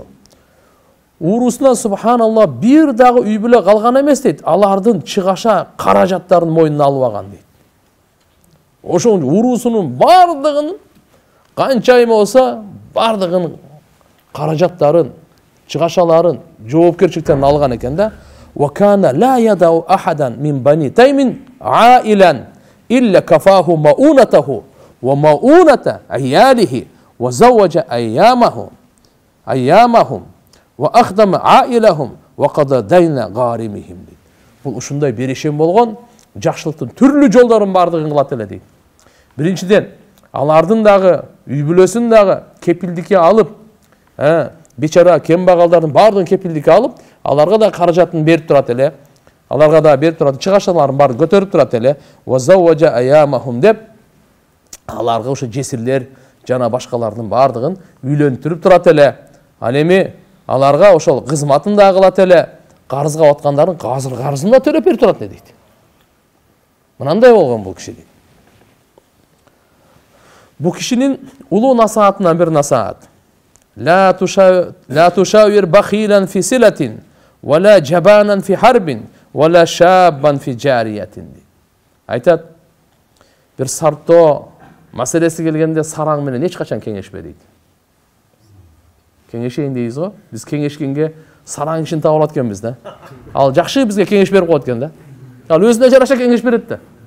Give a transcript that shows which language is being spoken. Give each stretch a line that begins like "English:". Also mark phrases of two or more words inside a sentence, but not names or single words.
Kyrgyz: Уруусунан субханалла бир дагы үй бүлө калган эмес дейт. Алардын чыгаша каражаттарын мойнуна алып алган дейт. Ошол уруусунун бардыгын канча эме болсо, бардыгын каражаттарын, чыгашаларын жоопкерчиликтен алган экен да.
Arabic: وكان لا يدع أحدا من بني تيم عائلا إلا كفاه مؤونته ومؤونة عياله وزوج أيامهم وأخدم عائلهم وقضى دين غارمهم.
Kyrgyz: Бул ушундай берешен болгон, жакшылыктын түрлүү жолдорун бардыгын кылат эле дейт. Биринчиден, алардын дагы үй бүлөсүн дагы кепилдикке алып, бечара кембагалдардын бардыгын кепилдикке алып, аларга да каражатын берип турат эле. Аларга да берип турат, чыгашаларын барын көтөрүп турат эле.
Arabic: وزوج أيامهم
Kyrgyz: деп аларга ошо жесирлер жана башкалардын бардыгын үйлөндүрүп турат эле. Ал эми аларга ошол кызматын да кылат эле. Карызга аткандарын карызын да төлөп берип турат дейт. Мынандай болгон бул киши дейт. Бу кишинин улуу насаатынан бир насаат.
Arabic: لا تشاور بخيلا في صلة ولا جبانا في حرب ولا شابا في جارية.
Kyrgyz: Айтат, бир сарто маселеси келгенде сараң менен эч качан кеңешпе дейт. Кеңешейин дейбиз го. Биз кеңешкенге сараң ишин таап алат экенбиз да. Ал жакшы бизге кеңеш берип коет экен да. Ал өзүнө жараша кеңеш берет да.